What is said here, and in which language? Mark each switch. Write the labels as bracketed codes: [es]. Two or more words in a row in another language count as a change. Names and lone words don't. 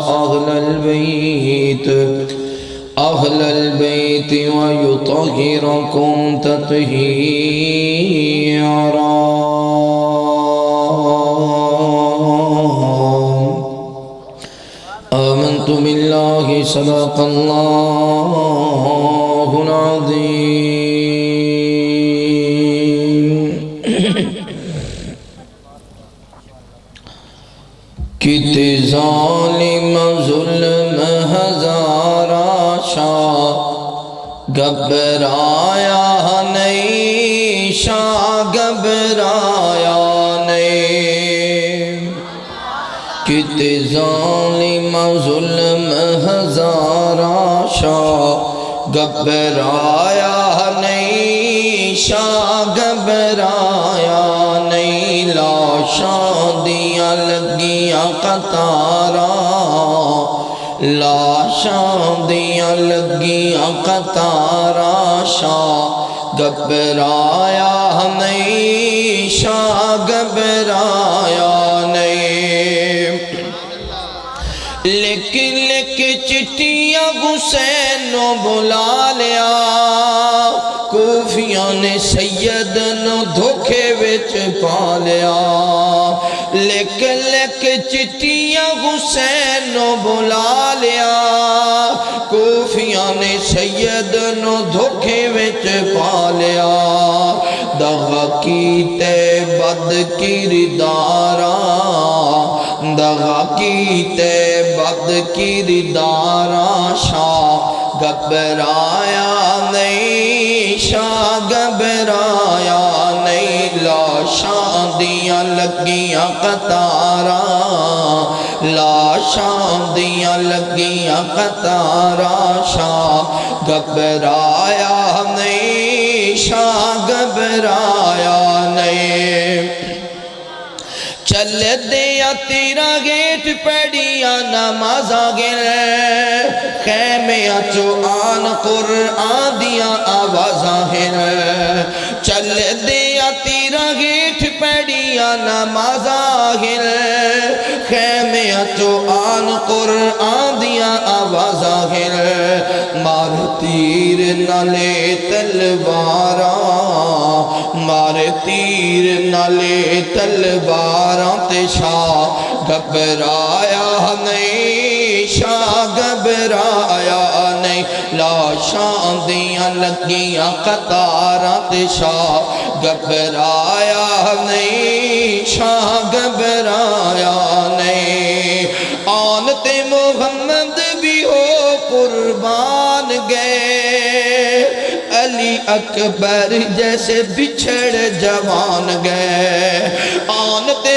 [ar] أهل البيت ويطهركم تطهيرا آمنت بالله صدق الله [pa] العظيم کتے ظالم ظلم ہزارہ شاہ گھبرایا نہیں شاہ گھبرایا نہیں کتے ظالم ظلم ہزارہ شاہ گھبرایا نہیں شاہ گھبرایا نہیں لاشاں دیاں لگیاں قطاراں لاشاں دیاں لگیاں قطاراں شاہ گھبرایا نہیں شاہ گھبرایا نہیں لکھ لکھ چٹیاں حسین نو بلا لیا کوفیاں نے سید نو دھوکے وچ پا لیا لکھ لکھ چٹیاں حسین نو بلا لیا کوفیاں نے سید نو دھوکے وچ پا لیا دغا کیتے بد کرداراں دغا کیتے بد کرداراں شاہ گھبرایا نہیں شاہ گھبرایا نہیں لاشاں دیاں لگیاں قطاراں لاشاں دیاں لگیاں قطاراں شاہ گھبرایا نہیں شاہ گھبرایا نہیں چل دیا تیرا گیٹ پڑیا نمازاں گل خیمیاں چو آن قرآن دیا آوازاں ہن چل دیا تیرا گیٹ پڑیا نمازاں گل خیمیاں چو آن قرآن دیا آوازاں ہن مار تیر نالے تلواراں مار تیر نالے تلواراں تے شاہ گھبرایا نہیں شاہ گھبرایا نہیں لاشاں دیاں لگیاں قطاراں تے شاہ گھبرایا نہیں شاہ گھبرایا نہیں آن تے محمد بھی ہو قربان گئے علی اکبر جیسے بچھڑ جوان گئے آن تے